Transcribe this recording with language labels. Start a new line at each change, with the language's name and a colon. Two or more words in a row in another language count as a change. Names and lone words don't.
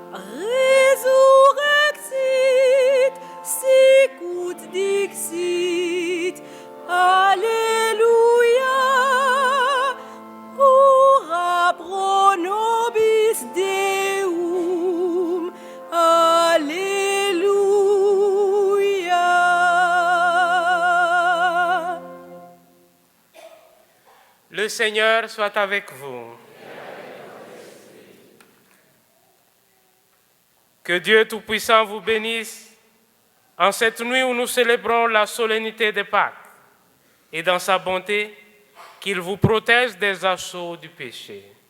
Latin: resurrexit, sicut dixit, alleluia, ora pro nobis Deum, alléluia.
French: Le Seigneur soit avec vous. Que Dieu Tout-Puissant vous bénisse en cette nuit où nous célébrons la solennité de Pâques et dans sa bonté, qu'il vous protège des assauts du péché.